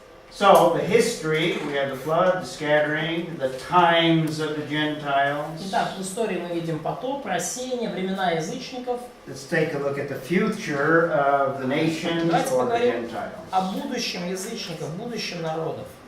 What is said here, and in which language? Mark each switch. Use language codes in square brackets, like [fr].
[en] So the history, we have the flood, the scattering, the times of the Gentiles. [ru] Итак, в истории мы видим потоп, рассеяние, времена язычников. [en] Let's take a look at the future of the nations [ru] Давайте [en] or the [ru] поговорим [en] Gentiles. [ru] о будущем язычников, будущем народов.